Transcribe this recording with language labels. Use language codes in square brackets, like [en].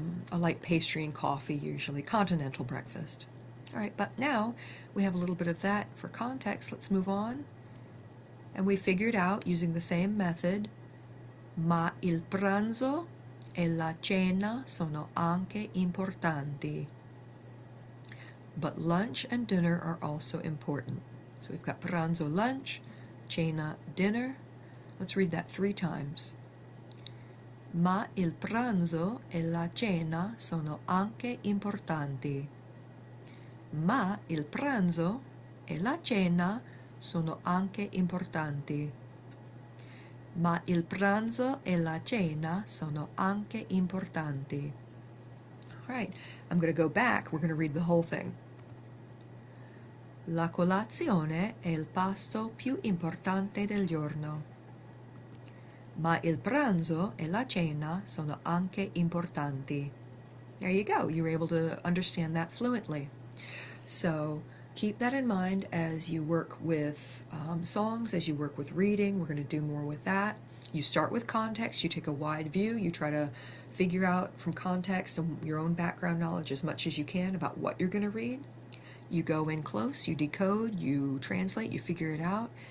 [en] A light pastry and coffee usually. Continental breakfast. All right, but now we have a little bit of that for context. Let's move on. And we figured out, using the same method, [it] ma il pranzo e la cena sono anche importanti. [en] But lunch and dinner are also important. So we've got pranzo, lunch, cena, dinner. Let's read that 3 times. [it] Ma il pranzo e la cena sono anche importanti. Ma il pranzo e la cena sono anche importanti. Ma il pranzo e la cena sono anche importanti. [en] All right, I'm going to go back. We're going to read the whole thing. [it] La colazione è il pasto più importante del giorno. Ma il pranzo e la cena sono anche importanti. [en] There you go. You were able to understand that fluently. So keep that in mind as you work with songs, as you work with reading. We're going to do more with that. You start with context. You take a wide view. You try to figure out from context and your own background knowledge as much as you can about what you're going to read. You go in close. You decode. You translate. You figure it out.